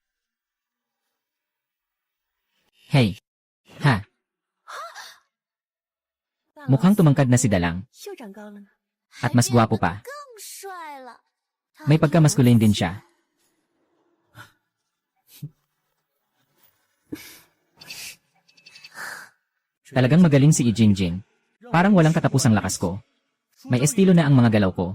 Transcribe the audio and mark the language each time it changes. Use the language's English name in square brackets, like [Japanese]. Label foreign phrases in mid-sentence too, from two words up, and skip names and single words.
[Filipino] Hey. Mukhang tumangkad na si Dalang. [Chinese] 又长高了呢。 [Filipino] At mas gwapo pa. [Chinese] 更帅了。 [Filipino] May pagka-masculine din siya. Talagang magaling si Ijingjing. Parang walang katapusang lakas ko. May estilo na ang mga galaw ko.